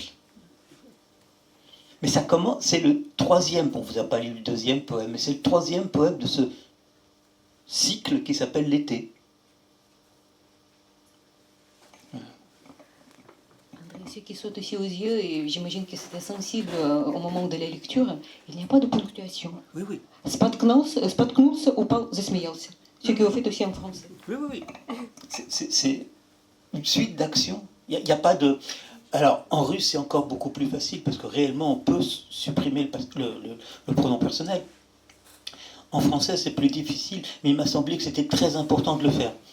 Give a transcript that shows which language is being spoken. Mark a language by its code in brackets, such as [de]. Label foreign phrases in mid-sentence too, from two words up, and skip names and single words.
[fr] Mais ça commence, c'est le troisième, on ne vous a pas lu le deuxième poème, mais c'est le troisième poème de ce cycle qui s'appelle L'été. Ce qui saute aussi aux yeux, et j'imagine que c'était sensible au moment de la lecture, il n'y a pas de ponctuation. Oui, oui. [ru] Споткнулся, упал, засмеялся. [fr] Ce que vous faites aussi en français. Oui, oui, oui. C'est une suite d'actions. Il n'y a pas de... Alors, en russe, c'est encore beaucoup plus facile, parce que réellement, on peut supprimer le pronom personnel. En français, c'est plus difficile, mais il m'a semblé que c'était très important de le faire.